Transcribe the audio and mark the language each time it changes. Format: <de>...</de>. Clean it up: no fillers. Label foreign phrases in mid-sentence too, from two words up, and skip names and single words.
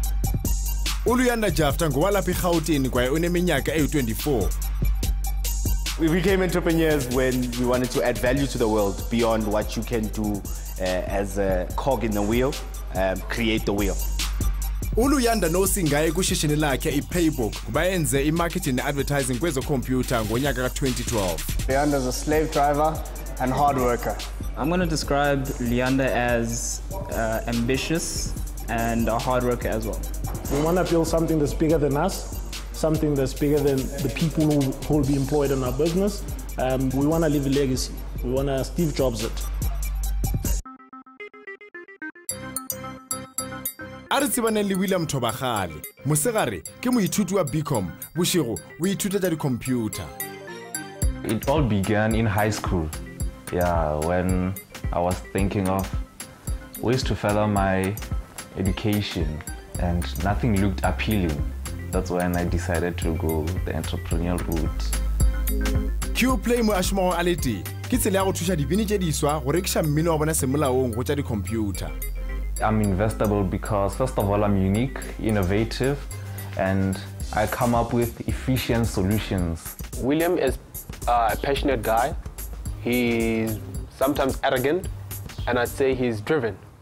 <xh>uLuyanda Jafta ngowalapha eGauteng kwaye uneminyaka eyi-24.</xh> <en>We became entrepreneurs when we wanted to add value to the world beyond what you can do as a cog in the wheel, create the wheel.</en> <xh>uLuyanda nosingaye kushishini lakhe iPaybook bayenze imarketing neadvertising kwezokhompyutha ngonyaka ka-2012.</xh> <en>Luyanda is a slave driver and hard worker. I'm going to describe Luyanda as ambitious and a hard worker as well. We want to build something that's bigger than us, something that's bigger than the people who will be employed in our business. We want to leave a legacy. We want to Steve Jobs it.</en> <nso>A re tsebane le William Thobagale mosegare ke moithuti wa BCom bošego o ithutela di-computer.</nso> <en>It all began in high school, when I was thinking of ways to further my education and nothing looked appealing. That's when I decided to go the entrepreneurial route.</en> <nso>C-Play mo ashimo a le tee ke tsela ya go thuša dibini tše diswa go rekiša mmino wa bona semolaong go tša di-computer.</nso> <en>I'm investable because, first of all, I'm unique, innovative, and I come up with efficient solutions. William is a passionate guy. He's sometimes arrogant, and I'd say he's driven.</en>